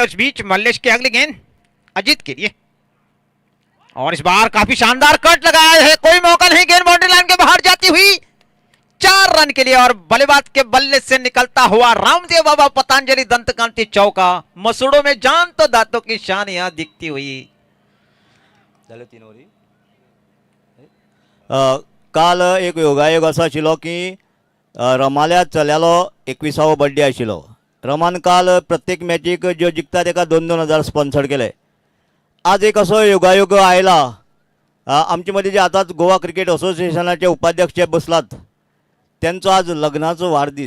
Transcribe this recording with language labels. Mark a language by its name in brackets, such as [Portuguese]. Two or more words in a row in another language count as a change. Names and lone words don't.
[Hindi] उस बीच मल्लेश की अगली गेंद अजीत के लिए, और इस बार काफी शानदार कट लगाया है, कोई मौका नहीं, गेंद [English] boundary line [Hindi] के बाहर जाती हुई 4 रन के लिए। और बल्लेबाज के बल्ले से निकलता हुआ रामदेव बाबा पतंजलि दंतकांति चौका। मसूड़ों में जान तो दांतों की शान यहां दिखती हुई। [Konkani] काल एक योगायोग असो आशिल्लो की रमाल्या चल्यालो 21वो बर्थडे आशिल्लो। रमान काल प्रत्येक मॅचीक ज्यो जिखता ताका 2,000 स्पॉन्सर केले। आज एक असो योगायोग आयला, आमचे मदीं जे आतांच गोवा क्रिकेट असोसिएशनाचे उपाध्यक्ष बसलात त्यांचो आज लग्नाचो वाडदीस।